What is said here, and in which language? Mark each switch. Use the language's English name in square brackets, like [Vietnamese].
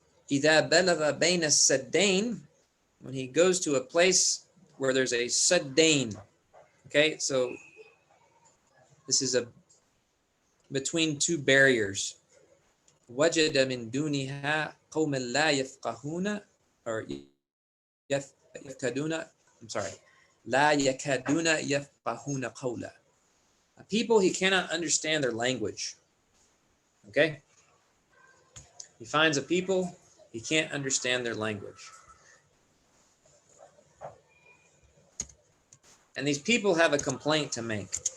[Arabic] إِذَا بَلَغَ بَيْنَ السَّدَّيْنِ, [English] when he goes to a place where there's a saddain. Okay, so this is a between 2 barriers. [Arabic] وَجَدَ مِن دُونِهَا قَوْمًا لَا يَفْقَهُونَ or يَفْكَدُونَ, [English] I'm sorry, [Arabic] لَا يَكَدُونَ يَفْقَهُونَ قَوْلًا. [English] People he cannot understand their language. Okay? He finds a people, he can't understand their language. And these people have a complaint to make.